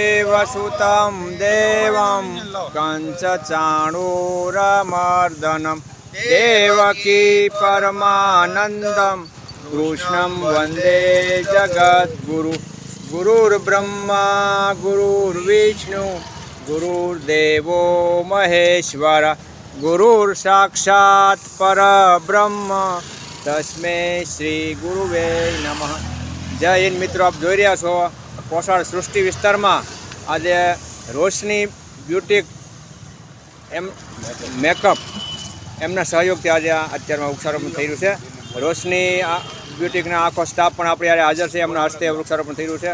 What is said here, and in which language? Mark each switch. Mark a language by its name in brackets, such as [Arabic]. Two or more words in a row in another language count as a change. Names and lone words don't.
[Sanskrit] वसुतं देवं कंसचाणूरमर्दनं देवकी परमानन्दं कृष्णं वन्दे जगद्गुरु गुरुर्ब्रह्मा गुरुर्विष्णु गुरुर्देवो महेश्वर गुरुर्साक्षात् परब्रह्म तस्मै श्री गुरुवे नमः। [Hindi] जय हिंद मित्रों, आप [Gujarati] જોઈ રહ્યા છો કોસાળ સૃષ્ટિ વિસ્તારમાં આજે રોશની બ્યુટી મેકઅપ એમના સહયોગથી આજે અત્યારમાં વૃક્ષારોપણ થઈ રહ્યું છે। રોશની બ્યુટીના આખો સ્ટાફ પણ આપણે યારે હાજર છે, એમના હસ્તે વૃક્ષારોપણ થઈ રહ્યું છે।